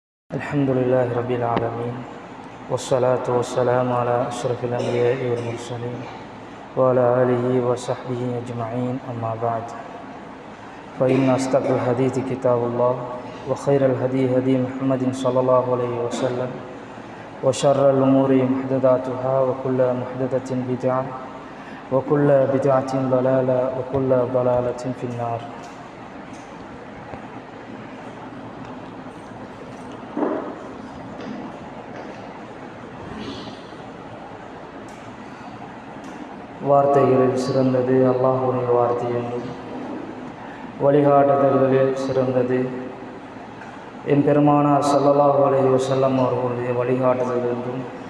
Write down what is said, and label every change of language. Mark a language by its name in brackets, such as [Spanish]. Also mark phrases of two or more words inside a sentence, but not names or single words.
[Arabic] الحمد لله رب العالمين والصلاة والسلام على أشرف الأنبياء والمرسلين وعلى آله وصحبه أجمعين أما بعد فإن أصدق الحديث كتاب الله وخير الهدي هدي محمد صلى الله عليه وسلم وشر الأمور محدثاتها وكل محدثة بدعة وكل بدعة ضلالة وكل ضلالة في النار. [Tamil] வார்த்தைகளில் சிறந்தது அல்லாஹ்வுடைய வார்த்தை என்றும் வழிகாட்டுதல்களில் சிறந்தது என் பெருமானார் [Arabic] صلى الله عليه وسلم [Tamil] அவர்களுடைய வழிகாட்டுதல் என்றும்